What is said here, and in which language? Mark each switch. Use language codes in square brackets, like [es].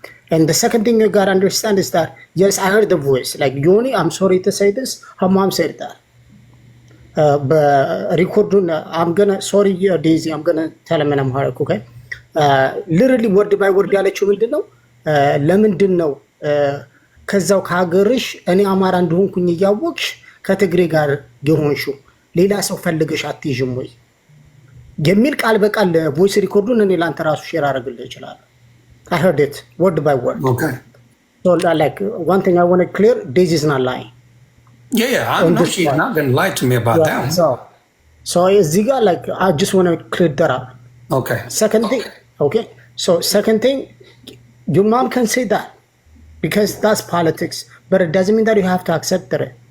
[en] And the second thing you gotta understand is that, yes, I heard the voice. Like, Yoni, I'm sorry to say this, her mom said that. But record, I'm gonna, sorry Daisy, I'm gonna tell him in Amharic, okay? Literally word by word [am] ያለችው ምንድነው? ለምንድን ነው ከዛው ከሀገርሽ እኔ አማራ እንደሆንኩኝ እያወቅሽ ከትግሬ ጋር የሆንሽው ሌላ ሰው ፈልገሽ አትይዥም ወይ የሚል ቃል በቃል ቮይስ ሪኮርዱን እኔ ላንተ ራሱ ሼር አደርግልህ ይችላል። [en] I heard it word by word. Okay. So like one thing I want to clear, Daisy is not lying. Yeah, I know she's not going to lie to me about that. So Ziga, like I just want to clear that up. Okay. Second thing, okay. So second thing, your mom can say that. Because that's politics, but it doesn't mean that you have to accept it.